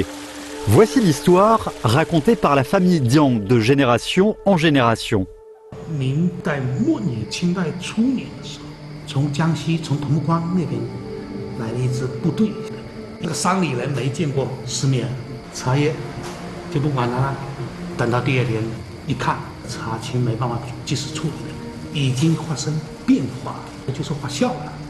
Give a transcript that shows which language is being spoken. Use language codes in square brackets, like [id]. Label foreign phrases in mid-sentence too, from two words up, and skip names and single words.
[fr] Voici l'histoire racontée par la famille Jiang de génération en génération. [zh] 明代末年、清代初年的时候，从江西从潼关那边来了一支部队，那个山里人没见过世面，茶叶就不管它了。等到第二天一看，茶青没办法及时处理了，已经发生变化，也就是发酵了。